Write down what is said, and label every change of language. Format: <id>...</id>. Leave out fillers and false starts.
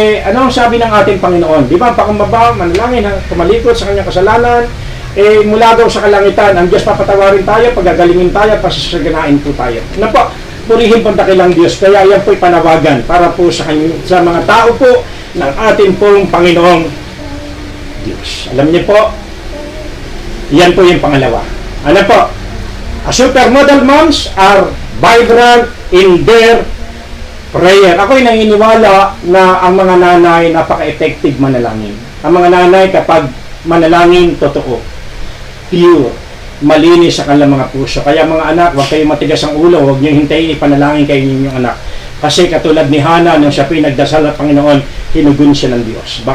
<tl>Ano ang sabi ng ating Panginoon? Di ba? Pakumbaba, manalangin, tumalikod sa kanyang kasalanan, mula daw sa kalangitan, ang Diyos papatawarin tayo, pagagalingin tayo, pasasaganain po tayo. Ano po? Purihin po ang dakilang Diyos. Kaya yan po'y panawagan para po sa mga tao po ng ating pong Panginoong Diyos. Alam niyo po, yan po yung pangalawa. Ano po?</tl> <en>Supermodel moms are vibrant in their prayer.</en> <tl>Ako'y naniniwala na ang mga nanay napaka-effective manalangin. Ang mga nanay kapag manalangin, totoo, pure, malinis sa kanilang mga puso. Kaya mga anak, huwag kayong matigas ang ulo, huwag niyo hintayin ipanalangin kayo ninyong anak. Kasi katulad ni Hana, nung siya pinagdasal at Panginoon, hinugon siya ng Diyos.</tl>